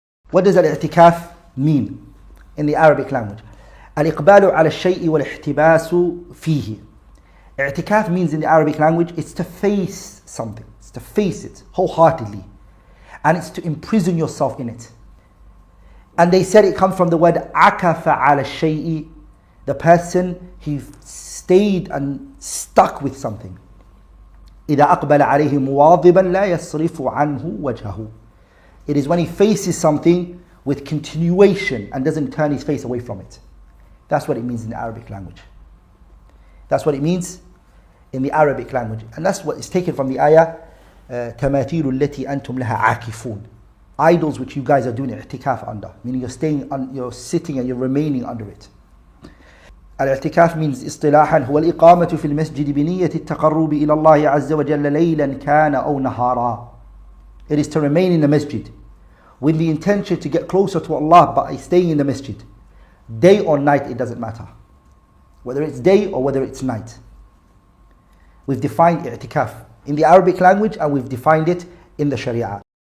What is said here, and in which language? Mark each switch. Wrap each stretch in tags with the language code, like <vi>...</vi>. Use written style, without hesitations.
<en>What does al-i'tikaf mean in the Arabic language?</en> <ar>الإقبال على الشيء والاحتباس فيه.</ar> <en>I'tikaf means in the Arabic language, it's to face something. It's to face it wholeheartedly. And it's to imprison yourself in it. And they said it comes from the word</en> <ar>عكف على الشيء.</ar> <en>The person, he stayed and stuck with something.</en> <ar>إذا أقبل عليه مواظبا لا يصرف عنه وجهه.</ar> <en>It is when he faces something with continuation and doesn't turn his face away from it. That's what it means in the Arabic language. That's what it means in the Arabic language. And that's what is taken from the ayah,</en> <ar>تَمَاثِيلُ الَّتِي أَنْتُمْ لَهَا عَاكِفُونَ.</ar> <en>Idols which you guys are doing i'tikaf under. Meaning you're sitting and you're remaining under it.</en> <ar>الاعتكاف</ar> <en>means</en> <ar>اصطلاحا هو الإقامة في المسجد بنية التقرب إلى الله عز وجل ليلا كان أو نهارا.</ar> <en>It is to remain in the masjid with the intention to get closer to Allah by staying in the masjid. Day or night, it doesn't matter. Whether it's day or whether it's night. We've defined i'tikaf in the Arabic language and we've defined it in the Sharia.</en>